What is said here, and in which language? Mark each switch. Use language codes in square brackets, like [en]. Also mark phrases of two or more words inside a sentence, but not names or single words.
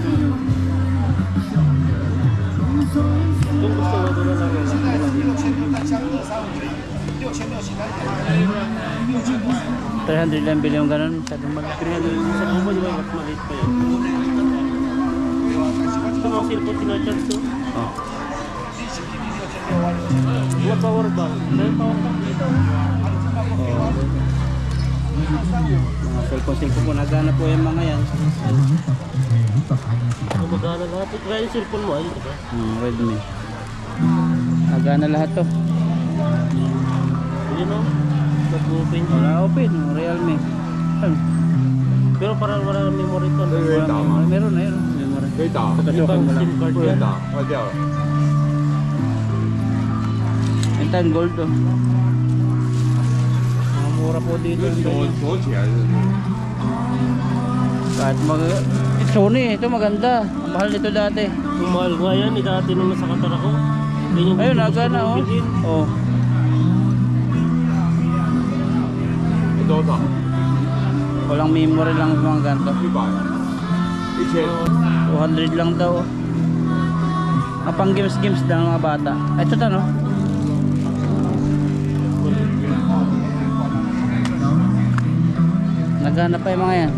[tl] Kung gusto mo doon na lang. 300 lang bili yung ganun. Masyadong mag 300 sa bumo, di ba? Mas maliit pa yun. Ito mga cellphone tinacharge to. Oh. [en] What power bank? [tl] Dahil [en] power bank [tl] dito. Mga cellphone po. Nagana po yung mga yan. Gumagana lahat. Kaya yung cellphone mo, ayun ba? Redmi. Nagana lahat to. Yun o. Nag-open. Wala open. Realme. Ayun. Pero parang wala ng memory to. Meron na yun. Memory. [zh] 可以打， [tl] Pasukin mo lang. [en] SIM card [zh] 不能 [tl] yan. [zh] 打，坏掉了。 [tl] Ito ang gold to. Mga mura po dito. [zh] 锁起来是。 [tl] Kahit Sony, ito maganda. Ang mahal nito dati. Yung mahal nga yan, dati nung nasa Qatar ako. Yun yung Ayun, gusto nagana kong oh. bilhin. Oh. [zh] 多少？ [tl] Walang memory lang mga ganito. [zh] 100，1000。 [tl] 200 lang daw. Ang pang games lang mga bata. Ito to no? Naghanap pa yung mga yan.